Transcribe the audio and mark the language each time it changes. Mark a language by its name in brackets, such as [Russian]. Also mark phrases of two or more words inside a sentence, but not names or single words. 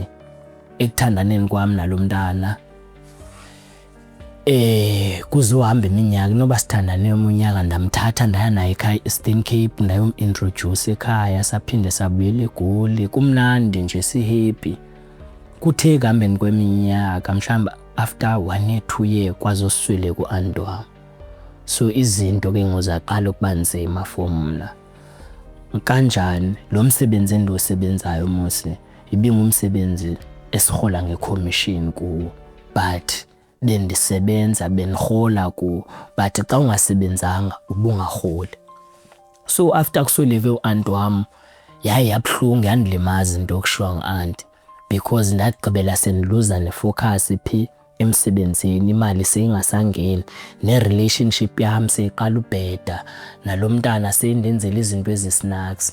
[Xhosa] Ekuthandaneni kwami nalo mntana kuzohamba iminyaka noba sithandane umunyaka ndamthatha ndaya naye ekhaya e-Eastern Cape ndayom-introduce ekhaya saphinde sabuyela eGoli kumnandi nje si-happy. Kuthe kuhambeni kweminyaka mhlawumbe [English] after 1 year 2 year [Xhosa] kwazosweleka u-anti wami. So izinto ke ngozaqala ukuba nzima for mna. Kanjani lo msebenzi endiwusebenzayo mose ibingumsebenzi esihola ngecommission kuwo but bendisebenza benihola kuwo but xa ungasebenzanga ubungaholi. So after kusweleke u-anti wami yabuhlungu yandilimaza into yokushiywa ngu-anti because ndagqibela sendiluza nefocus phi emsebenzini imali seyingasangeni ne-relationship yami seyiqala ubheda nalo mntana seyindenzela izinto ezisnacks.